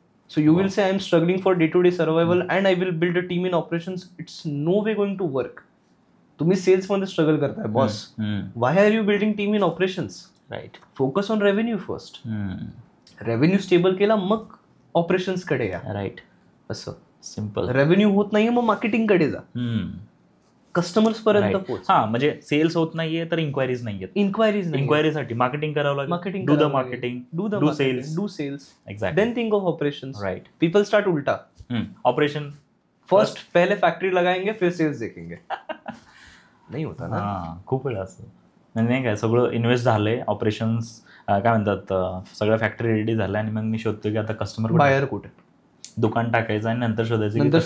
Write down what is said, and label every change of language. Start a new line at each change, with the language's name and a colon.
English: So you will say I am struggling for day-to-day survival and I will build a team in operations. It's no way going to work.
Marathi: तुम्ही cells मध्ये struggle करताय boss.
English: Why are you building team in operations? Right. Focus on revenue first.
Marathi: Revenue stable केला मग operations कडे या.
English: Right.
Marathi: असं
English: Simple.
Marathi: Revenue होत नाहीये मग मार्केटिंग कडे जा, कस्टमर्स पर्यंत पोहोच. हा म्हणजे सेल्स होत नाहीये तर इन्क्वायरीज नाहीये. इन्क्वायरीसाठी मार्केटिंग करावं लागेल.
English: Marketing, do the marketing, do sales. Exactly. Then think of operations. Right. People start उल्टा. Operation
Hindi: फर्स्ट पहले फॅक्ट्री लगाएंगे फिर सेल्स देखेंगे.
Marathi: नाही होता ना. खूप वेळा असं नाही काय, सगळं इन्व्हेस्ट झालंय, ऑपरेशन्स काय म्हणतात, सगळ्या फॅक्टरी रेडी झाल्या आणि मग मी शोधतो की आता कस्टमर बायर कुठे, दुकान टाकायचं आणि नंतर शोधायचं